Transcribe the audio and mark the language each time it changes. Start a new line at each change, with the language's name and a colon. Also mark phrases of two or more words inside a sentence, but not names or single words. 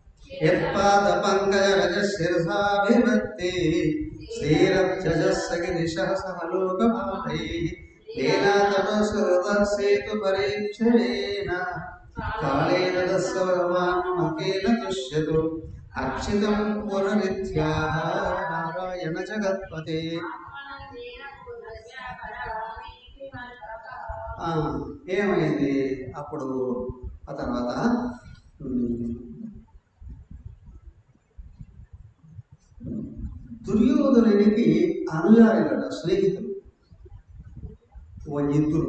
Sanskrit: यत्पादपङ्कजरजशिरसाभिभक्ति श्रीरब्जजस्सगिरिशः सह लोकभावैः लीलातपसुरसेतुपरीक्षणेन कालेन तस्य भगवान् मम केन तुष्यतु अक्षितं पुनरित्याह नारायण जगत्पते.
Telugu: ఏమైంది అప్పుడు ఆ తర్వాత దుర్యోధనునికి అనుయాయులట స్నేహితులు ఓ ఇద్దరు.